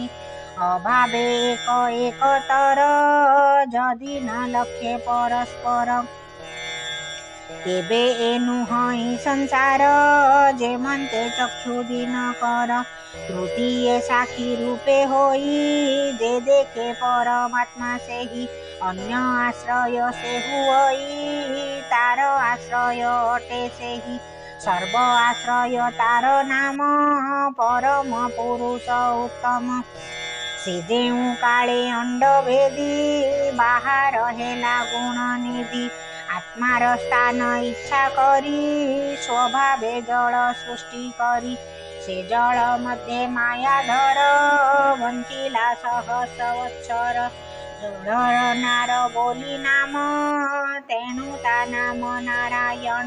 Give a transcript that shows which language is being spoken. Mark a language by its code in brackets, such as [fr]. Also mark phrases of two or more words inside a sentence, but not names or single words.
[or] ଅଭାବେ ଏକ ଏକତର ଯଦି ନ ଲକ୍ଷ୍ୟେ ପରସ୍ପର। ତେବେ ଏଣୁ ହଇ ସଂସାର ଯେମନ୍ତେ ଚକ୍ଷୁ ଦିନ କର। ତୃତୀୟ ସାଖୀ ରୂପେ ହୋଇ ଯେ ଦେଖେ ପରମାତ୍ମା ସେହି। ଅନ୍ୟ ଆଶ୍ରୟ ସେ ହୁଇ ତାର ଆଶ୍ରୟ ଅଟେ ସେହି। ସର୍ବ ଆଶ୍ରୟ ତାର ନାମ ପରମ ପୁରୁଷ ଉତ୍ତମ। ସେ ଯେଉଁ କାଳେ ଅଣ୍ଡ ଭେଦି ବାହାର ହେଲା ଗୁଣ ନିଧି। ଆତ୍ମାର ସ୍ଥାନ ଇଚ୍ଛା କରି ସ୍ୱଭାବେ ଜଳ ସୃଷ୍ଟି କରି। ସେ ଜଳ ମଧ୍ୟେ ମାୟାଧର ବଞ୍ଚିଲା ସହସ୍ରବତ୍ସର। ଜଡ଼ ନାର ବୋଲି ନାମ ତେଣୁ ତା ନାମ ନାରାୟଣ।